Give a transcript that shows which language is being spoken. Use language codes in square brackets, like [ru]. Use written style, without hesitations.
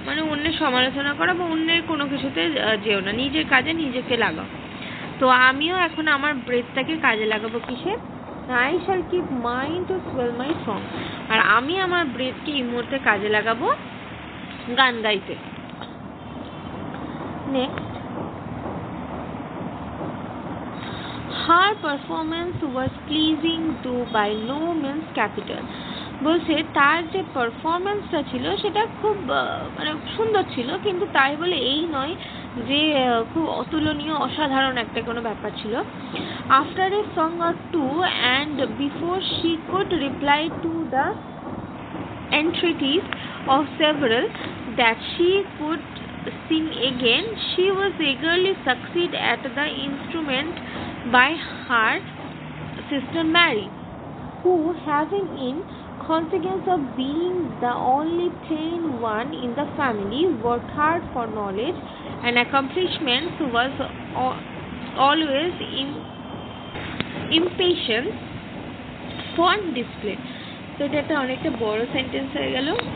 [bn] মানে অন্যের সমালোচনা করা বা অন্যের কোনো কিছুতে যেও না, নিজের কাজে নিজেকে লাগাও। তো আমিও এখন আমার ব্রেথটাকে কাজে লাগাবো কিসে, [en] I shall keep mine to swell my song। [bn] আর আমি আমার ব্রেথকে এই মুহূর্তে কাজে লাগাবো গান গাইতে। [en] Next, her performance was pleasing though by no means capital। [bn] বলছে তার যে পারফরমেন্সটা ছিল সেটা খুব মানে সুন্দর ছিল, কিন্তু তাই বলে এই নয় যে খুব অতুলনীয় অসাধারণ একটা কোনো ব্যাপার ছিল। [en] After a song or two and before she could reply to the entreaties of several that she could sing again, she was eagerly succeed at the instrument by her sister Mary, who, having in consequence of being the only plain one in the family, worked hard for knowledge and accomplishments, was always impatient for display। [bn] তো এটা একটা অনেকটা বড় sentence হয়ে গেল।